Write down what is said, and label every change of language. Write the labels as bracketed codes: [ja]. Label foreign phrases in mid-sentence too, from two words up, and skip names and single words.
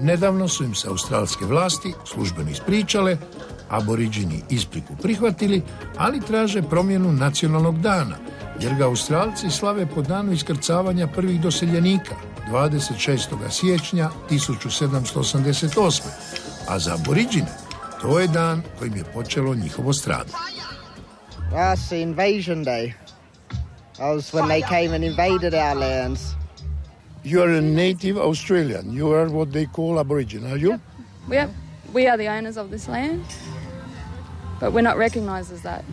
[hr] Nedavno su im se australske vlasti službeno ispričale, aboriđini ispriku prihvatili, ali traže promjenu nacionalnog dana, jer ga Australci slave po danu iskrcavanja prvih doseljenika, 26. siječnja 1788. A za aboriđine to je dan kojim je počelo njihovo stradanje. [en] That's the invasion day. That was when they came and invaded our lands. You are a native Australian. You are what they call Aborigine, are you? Yep. We are the owners of this land, but we're not recognised as that.